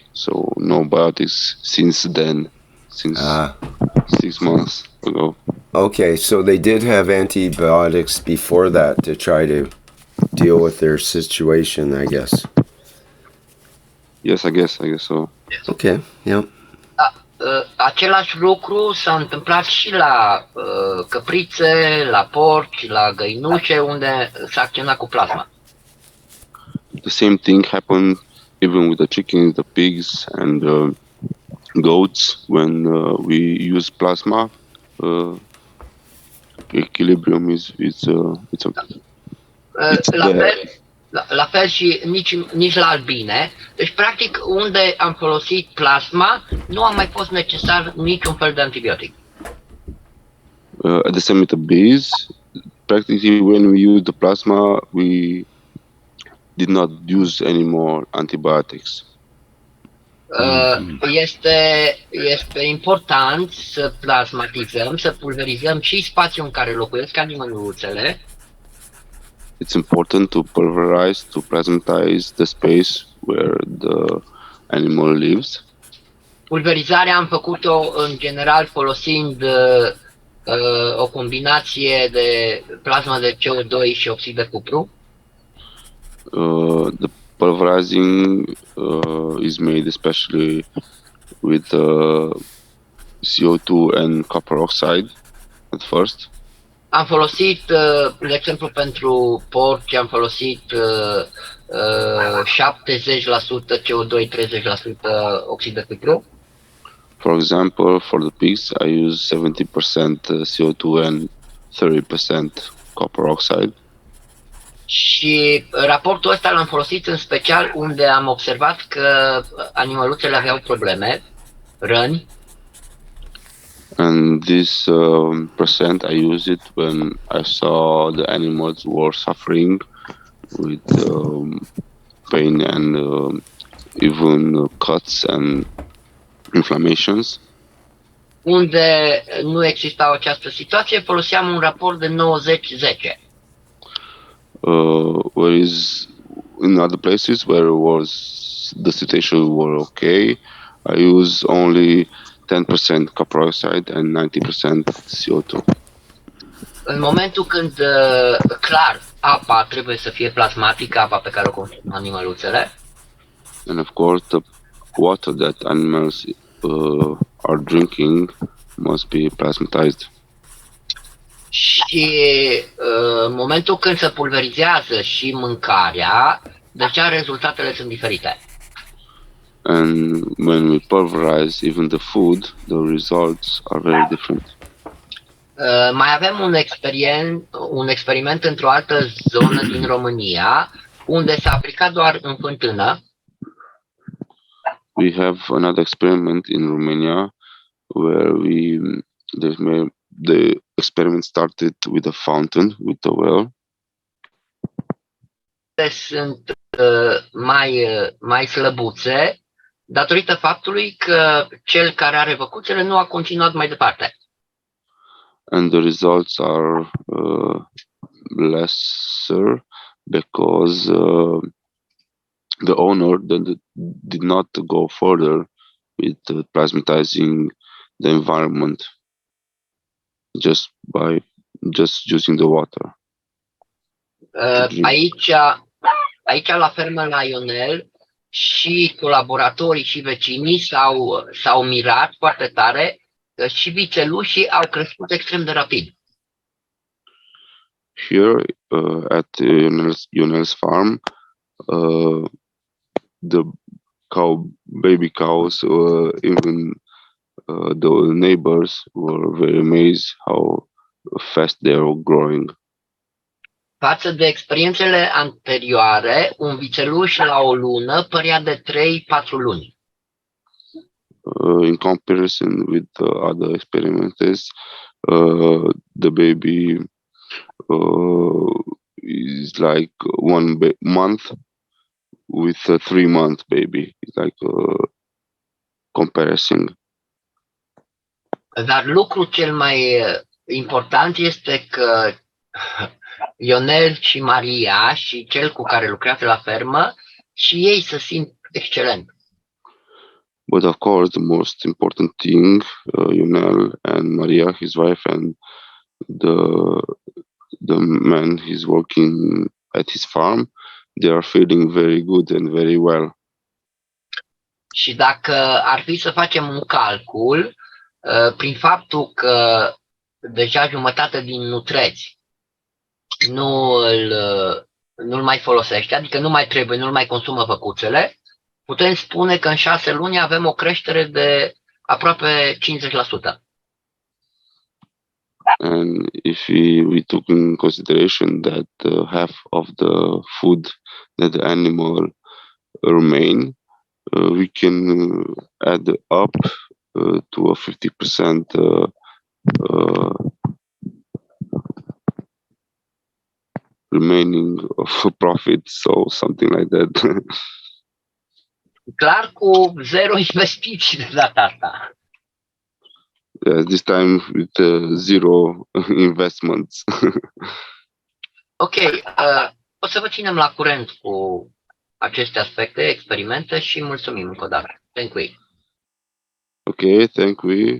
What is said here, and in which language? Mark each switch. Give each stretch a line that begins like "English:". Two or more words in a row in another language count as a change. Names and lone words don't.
English: So no antibiotics since then, since 6 months ago. Okay, so they did have antibiotics before that to try to deal with their situation, I guess. Yes, I guess so. Okay, yeah.
Romanian: Același lucru s-a întâmplat și la căprițe, la porci, la găinuțe, unde s-a acționat cu plasma.
English: The same thing happened even with the chickens, the pigs, and goats when we use plasma. Equilibrium is okay.
Romanian: La fel și nici la albine. Deci, practic, unde am folosit plasma, nu a mai fost necesar niciun fel de antibiotic.
English: At the same with the bees, practically when we use the plasma, we did not use any more antibiotics.
Romanian: Este important să plasmatizăm, să pulverizăm și spațiul în care locuiesc animăluțele.
English: It's important to pulverize, to plasmatize the space where the animal lives.
Romanian: Pulverizarea am făcut-o în general folosind o combinație de plasma de CO2 și oxid de cupru.
English: The pulverizing is made especially with CO2 and copper oxide at first.
Romanian: Am folosit, de exemplu, pentru porci, am folosit 70% CO2, 30% oxid de cupru.
English: For example, for the pigs, I use 70% CO2 and 30% copper oxide.
Romanian: Și raportul ăsta l-am folosit în special unde am observat că animăluțele aveau probleme, răni.
English: And this percent I use it when I saw the animals were suffering with pain and even cuts and inflammations.
Romanian: Unde nu exista această situație, foloseam un raport de 90-10.
English: Whereas in other places where was the situation were okay, I use only 10% copper oxide and 90% CO2.
Romanian: În momentul când, clar, apa trebuie să fie plasmatică, apa pe care o consumă animăluțele,
English: And of course, the water that animals are drinking must be plasmatized.
Romanian: și în momentul când se pulverizează și mâncarea, deja rezultatele sunt diferite.
English: And when we pulverize even the food, the results are very different.
Romanian: Mai avem un experiment într-o altă zonă din România, unde s-a aplicat doar în fântână.
English: We have another experiment in Romania where the experiment started with a fountain, with a well.
Romanian: Sunt mai slăbuțe datorită faptului că cel care are văcuțele nu a continuat mai departe.
English: And the results are lesser because the owner did not go further with plasmatizing the environment just using the water.
Romanian: Aici la fermă la Ionel și colaboratorii și vecinii s-au mirat foarte tare că și vițelușii au crescut extrem de rapid.
English: Here at Ionel's farm, the baby cows, even the neighbors were very amazed how fast they are growing.
Romanian: Față de experiențele anterioare, un vițeluș la o lună părea de 3-4 luni.
English: In comparison with the other experiments, the baby is like 1 month with a 3-month baby. It's like a comparison.
Romanian: Dar lucrul cel mai important este că Ionel și Maria și cel cu care lucrează la fermă și ei se simt excelent.
English: But of course, the most important thing, Ionel and Maria, his wife, and the man he's working at his farm, they are feeling very good and very well.
Romanian: Și dacă ar fi să facem un calcul, prin faptul că deja jumătate din nutreți nu-l mai folosește, adică nu mai trebuie, nu-l mai consumă văcuțele, putem spune că în 6 luni avem o creștere de aproape 50%.
English: And if we took in consideration that half of the food that the animal remain, we can add up to a 50% remaining of profit, so something like that.
Romanian: Clar cu 0 investiții de data asta.
English: This time with 0 investments.
Romanian: Ok, o să vă ținem la curent cu aceste aspecte, experimente și mulțumim încă o dată.
English: Thank you. Okay, thank you.